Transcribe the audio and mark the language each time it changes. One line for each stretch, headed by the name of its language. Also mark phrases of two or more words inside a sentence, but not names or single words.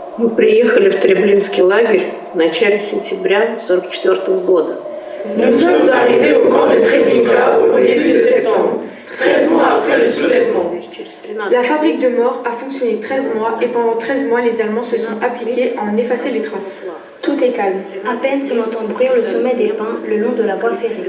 Russian: приехали в Треблинский лагерь в начале сентября 1944 года.
French: Nous sommes arrivés au camp de Treblinka au début de septembre, 13 mois après le soulèvement. La fabrique de mort a fonctionné 13 mois et pendant 13 mois, les Allemands se sont appliqués à en effacer les traces. Tout est calme. À peine se l'entend bruire le sommet des pins le long de la voie ferrée.